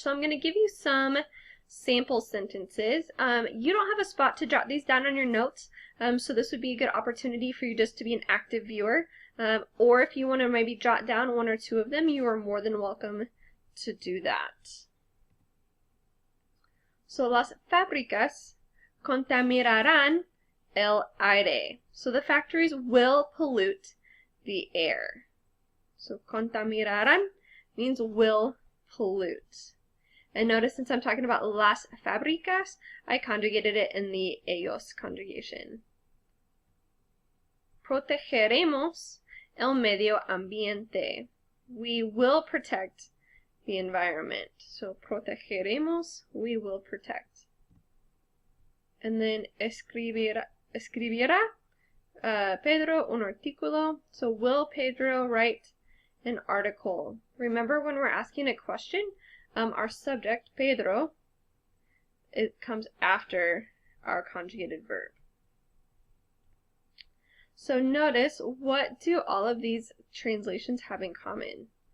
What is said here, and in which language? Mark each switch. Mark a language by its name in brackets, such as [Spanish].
[English] So I'm going to give you some sample sentences. You don't have a spot to jot these down on your notes, so this would be a good opportunity for you just to be an active viewer. Or if you want to maybe jot down one or two of them, you are more than welcome to do that. [Spanish] So las fábricas contaminarán el aire. [English] So the factories will pollute the air. So contaminarán means will pollute. And notice, since I'm talking about las fábricas, I conjugated it in the ellos conjugation. [Spanish] Protegeremos el medio ambiente. [English] We will protect the environment. So protegeremos, we will protect. And then [Spanish] escribirá Pedro un artículo. [English] So will Pedro write an article? Remember, when we're asking a question, our subject, Pedro, it comes after our conjugated verb. So notice, what do all of these translations have in common?